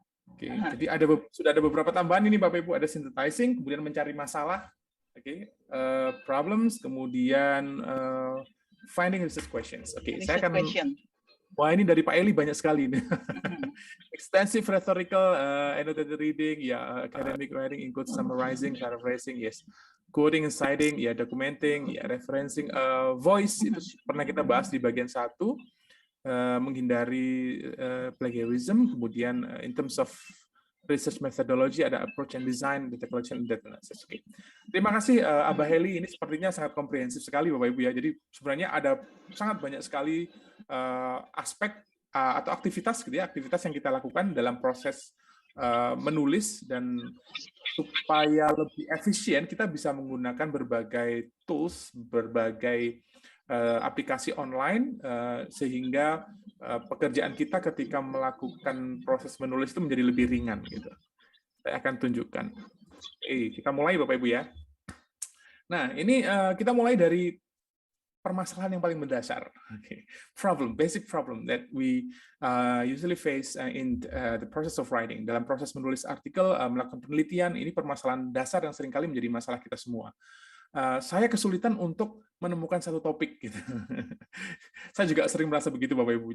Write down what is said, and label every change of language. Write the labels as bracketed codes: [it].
[id] Oke, jadi sudah ada beberapa tambahan ini Bapak Ibu, ada synthesizing, kemudian mencari masalah. Oke, problems, kemudian [en] finding research questions. [id] Oke, saya akan Wah, ini dari Pak Eli banyak sekali nih. [en] Extensive rhetorical, annotated reading, ya, academic writing includes summarizing, paraphrasing, yes. Quoting and citing, ya, documenting, ya, referencing, voice [id] itu pernah kita bahas di bagian 1, menghindari [en] plagiarism, kemudian in terms of research methodology ada approach and design, data collection, and data analysis. Okay. [id] Terima kasih Abah Heli, ini sepertinya sangat komprehensif sekali Bapak Ibu ya. Jadi sebenarnya ada sangat banyak sekali aspek atau aktivitas gitu ya, aktivitas yang kita lakukan dalam proses menulis, dan supaya lebih efisien kita bisa menggunakan berbagai tools, berbagai aplikasi online, sehingga pekerjaan kita ketika melakukan proses menulis itu menjadi lebih ringan gitu. Saya akan tunjukkan. Kita mulai Bapak Ibu ya. Nah, ini kita mulai dari permasalahan yang paling mendasar. [en] Okay. Basic problem that we usually face in the process of writing. [id] Dalam proses menulis artikel, melakukan penelitian, ini permasalahan dasar yang seringkali menjadi masalah kita semua. Saya kesulitan untuk menemukan satu topik gitu. Saya juga sering merasa begitu Bapak Ibu.